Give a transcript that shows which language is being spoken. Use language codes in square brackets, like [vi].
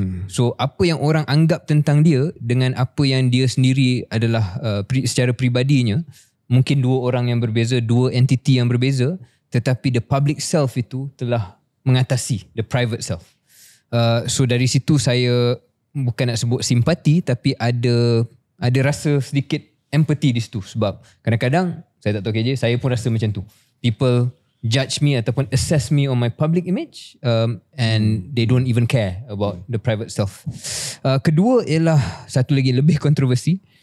[ms] So apa yang orang anggap tentang dia dengan apa yang dia sendiri adalah secara peribadinya, mungkin dua orang yang berbeza, dua entiti yang berbeza, tetapi [en] the public self [ms] itu telah mengatasi [en] the private self. [ms] So dari situ saya bukan nak sebut simpati, tapi ada rasa sedikit empathy di situ. Sebab kadang-kadang saya tak tahu KJ, saya pun rasa macam tu. [en] People judge me ataupun assess me on my public image, and they don't even care about the private self. [ms] Kedua ialah satu lagi lebih kontroversi.